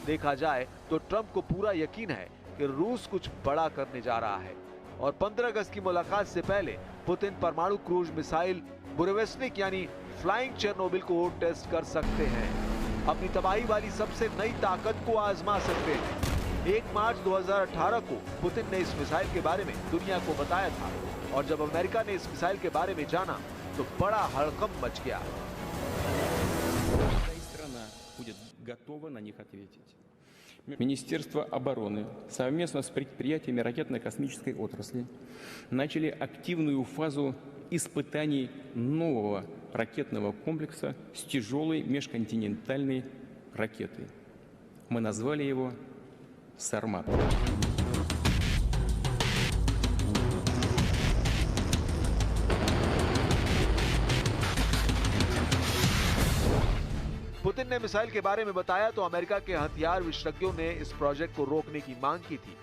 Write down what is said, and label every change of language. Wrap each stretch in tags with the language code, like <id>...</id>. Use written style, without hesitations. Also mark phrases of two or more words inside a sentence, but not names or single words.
<hi>देखा जाए तो ट्रंप को पूरा यकीन है कि रूस कुछ बड़ा करने जा रहा है और 15 अगस्त की मुलाकात से पहले पुतिन परमाणु क्रूज मिसाइल बुरेवेस्निक यानी फ्लाइंग चेरनोबिल को टेस्ट कर सकते हैं। अपनी तबाही वाली सबसे नई ताकत को आजमा सकते हैं। 1 मार्च 2018 को पुतिन ने इस मिसाइल के बारे में दुनिया को बताया था और जब अमेरिका ने इस मिसाइल के बारे में जाना तो बड़ा हड़कंप मच गया।</hi> <ru>Министерство обороны совместно с предприятиями ракетно-космической отрасли начали активную фазу испытаний нового ракетного комплекса с тяжелой межконтинентальной ракетой. Мы назвали его «Сармат».</ru> <hi>पुतिन ने मिसाइल के बारे में बताया तो अमेरिका के हथियार विशेषज्ञों ने इस प्रोजेक्ट को रोकने की मांग की थी।</hi>